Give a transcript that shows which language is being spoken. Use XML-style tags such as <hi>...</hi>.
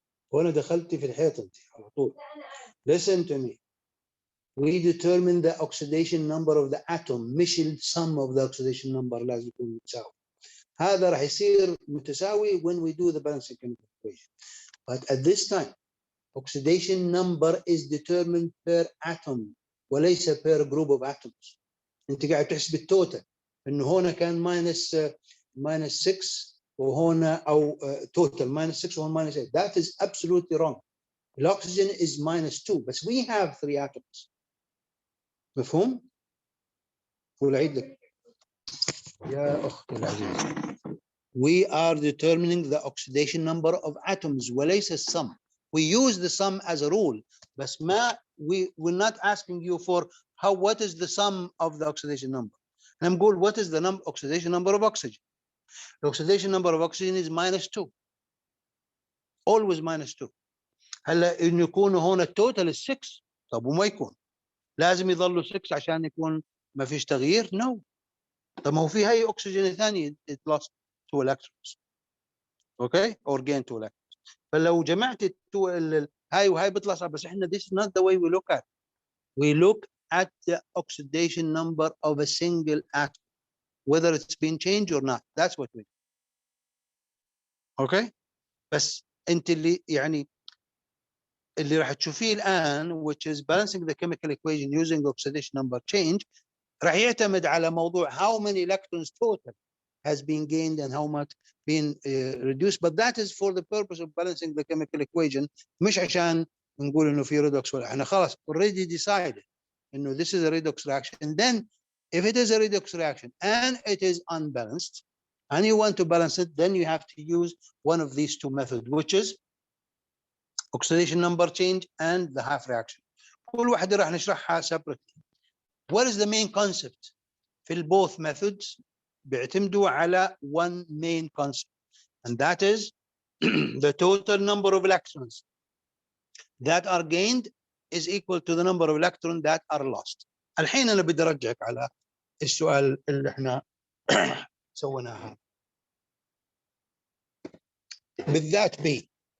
<ar>وانا دخلتي في الحيطه انت على طول.</ar> <en>Listen to me. We determine the oxidation number of the atom</en> <ar>مش</ar> <en>sum of the oxidation number</en> <ar>لازم يكون متساوي. هذا راح يصير متساوي</ar> <en>when we do the balancing chemical equation. But at this time oxidation number is determined per atom</en> <ar>وليس</ar> <en>per group of atoms.</en> <ar>انت قاعد تحسب التوتال انه هنا كان</ar> <en>-6</en> <ar>وهنا أو</ar> <en>total -6 or -8. That is absolutely wrong. The oxygen is -2, but we have 3 atoms.</en> <ar>مفهوم؟ والعيد لك يا أختي العزيزة.</ar> <en>We are determining the oxidation number of atoms</en> <ar>وليس السم.</ar> <en>We use the sum as a rule, but we're not asking you for what is the sum of the oxidation number. I'm going, what is the oxidation number of oxygen? The oxidation number of oxygen is -2. Always -2.</en> <ar>هلا إنه يكون هون التوتال 6. طب وما يكون لازم يظلوا 6 عشان يكون ما فيش تغيير؟</ar> <en>No.</en> <ar>طب ما هو في هاي أكسجين ثاني</ar> <en>it lost 2 electrons. Okay? Or gain 2 electrons.</en> <ar>فلو جمعت هاي وهاي بيطلع صعب، بس احنا</ar> <en>this is not the way we look at it. We look at the oxidation number of a single atom, whether it's been changed or not. That's what we do. Okay?</en> <ar>بس انت اللي يعني اللي راح تشوفيه الان</ar> <en>which is balancing the chemical equation using oxidation number change</en> <ar>راح يعتمد على موضوع</ar> <en>how many electrons total has been gained and how much been reduced, but that is for the purpose of balancing the chemical equation,</en> <ar>مش عشان نقول انه في</ar> <en>redox</en> <ar>ولا احنا خلاص</ar> <en>already decided انه this is a redox reaction. And then if it is a redox reaction and it is unbalanced and you want to balance it, then you have to use one of these two methods, which is oxidation number change and the half reaction.</en> <ar>كل واحدة راح نشرحها separately.</ar> <en>What is the main concept</en> <ar>في</ar> <en>both methods؟</en> <ar>بيعتمدوا على</ar> <en>one main concept, and that is the total number of electrons that are gained is equal to the number of electrons that are lost.</en> <ar>الحين أنا بدي أرجعك على السؤال اللي احنا سويناه بالذات بي.</ar>